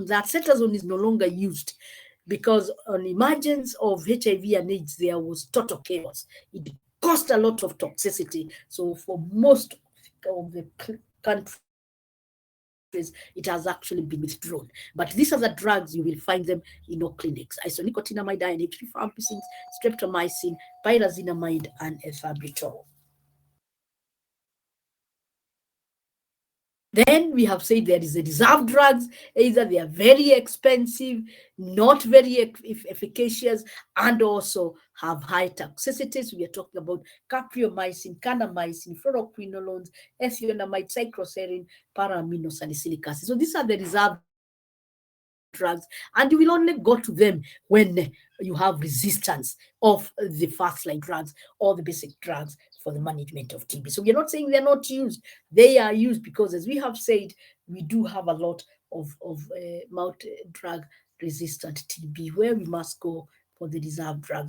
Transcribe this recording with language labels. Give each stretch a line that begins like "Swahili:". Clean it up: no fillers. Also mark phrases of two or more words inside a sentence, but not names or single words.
English: That cetazone is no longer used because on emergence of HIV and AIDS, there was total chaos. It caused a lot of toxicity. So for most of the countries, it has actually been withdrawn. But these are the drugs, you will find them in our clinics: isonicotinamide, INH, rifampicin, streptomycin, pyrazinamide, and ethambutol. Then we have said there is a reserved drugs, either they are very expensive, not very efficacious, and also have high toxicities. We are talking about capreomycin, kanamycin, fluoroquinolones, ethionamide, cycloserine, para-aminosalicylic acid. So these are the reserved drugs, and you will only go to them when you have resistance of the first line drugs or the basic drugs for the management of TB. So we're not saying they're not used. They are used because, as we have said, we do have a lot of multi-drug resistant TB where we must go for the reserved drugs.